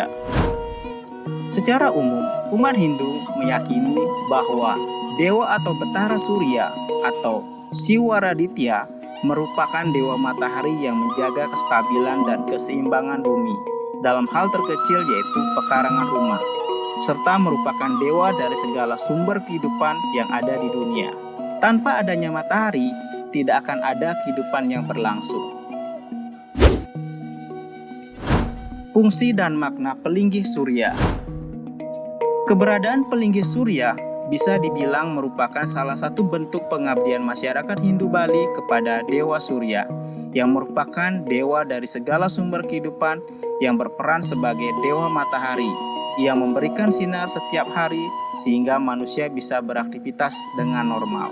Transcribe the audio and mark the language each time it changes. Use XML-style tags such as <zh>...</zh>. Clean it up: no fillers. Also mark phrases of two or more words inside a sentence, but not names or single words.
<id>Secara umum, umat Hindu meyakini bahwa dewa atau Betara Surya atau Siwaraditya merupakan dewa matahari yang menjaga kestabilan dan keseimbangan bumi dalam hal terkecil yaitu pekarangan rumah, serta merupakan dewa dari segala sumber kehidupan yang ada di dunia. Tanpa adanya matahari, tidak akan ada kehidupan yang berlangsung. Fungsi dan makna pelinggih surya. Keberadaan pelinggih surya bisa dibilang merupakan salah satu bentuk pengabdian masyarakat Hindu Bali kepada Dewa Surya, yang merupakan dewa dari segala sumber kehidupan yang berperan sebagai dewa matahari, yang memberikan sinar setiap hari sehingga manusia bisa beraktivitas dengan normal.</id>